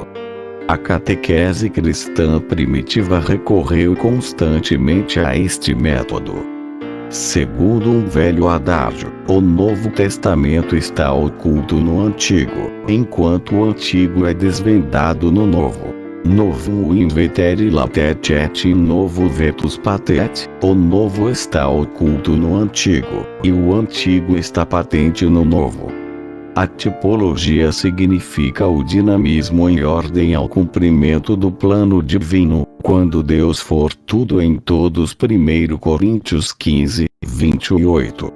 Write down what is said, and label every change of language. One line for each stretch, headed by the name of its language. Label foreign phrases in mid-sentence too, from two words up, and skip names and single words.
Portuguese: A catequese cristã primitiva recorreu constantemente a este método. Segundo um velho adágio, o Novo Testamento está oculto no Antigo, enquanto o Antigo é desvendado no Novo.
Latin: Novum in vetere latet et in novo vetus patet.
Portuguese: O Novo está oculto no Antigo, e o Antigo está patente no Novo. A tipologia significa o dinamismo em ordem ao cumprimento do plano divino, quando Deus for tudo em todos. 1 Coríntios 15, 28.